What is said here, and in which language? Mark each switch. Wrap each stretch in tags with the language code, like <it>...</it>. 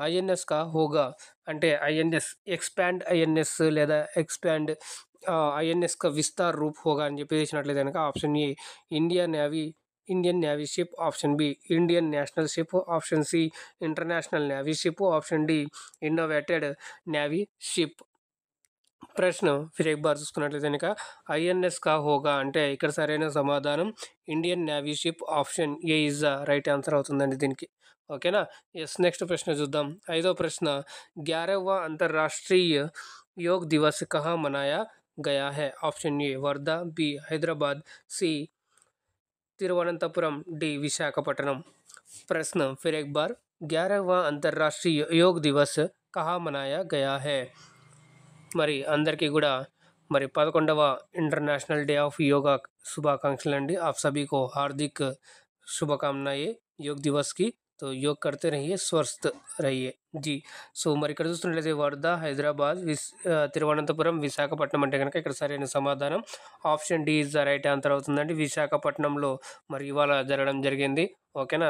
<hi>INS కా హోగా</hi> <te>అంటే INS expand INS లేదా</te> <hi>ఎక్స్పాండ్ ఐఎన్ఎస్ కా విస్తార్ రూప్ హోగా</hi> <te>అని చెప్పి వేసినట్లయితే కనుక option ఏ Indian navy ship, option be Indian national ship, option C international navy ship, option D innovated navy ship. ప్రశ్న</te> <hi>ఫిర్ ఎక్ బార్</hi> <te>చూసుకున్నట్లయితే కనుక</te> <hi>ఐఎన్ఎస్ కా హోగా</hi> <te>అంటే ఇక్కడ సరైన సమాధానం Indian navy ship option ఏ</te> <en>is the right answer</en> <te>అవుతుందండి దీనికి. ఓకేనా. ఎస్. నెక్స్ట్ ప్రశ్న చూద్దాం. ఐదో ప్రశ్న.</te> <hi>11वां अंतर्राष्ट्रीय योग दिवस कहाँ मनाया गया है? Option A Wardha, B Hyderabad, C Thiruvananthapuram, D Visakhapatnam. प्रश्न फिर एक बार. 11वां अंतर्राष्ट्रीय योग दिवस कहाँ मनाया गया है?</hi> <te>మరి అందరికీ కూడా మరి 11వ ఇంటర్నేషనల్ డే ఆఫ్ యోగా శుభాకాంక్షలు అండి.</te> <hi>आप सभी को हार्दिक शुभकामनाएं योग दिवस की. तो योग करते रहिए, स्वस्थ रहिए जी.</hi> <te>సో మరి ఇక్కడ చూస్తున్నట్లయితే వర్ధా, హైదరాబాద్, తిరువనంతపురం, విశాఖపట్నం అంటే కనుక ఇక్కడ సరైన సమాధానం option D</te> <en>is the right answer</en> <te>అవుతుందండి. విశాఖపట్నంలో మరి ఇవాళ జరగడం జరిగింది. ఓకేనా.</te>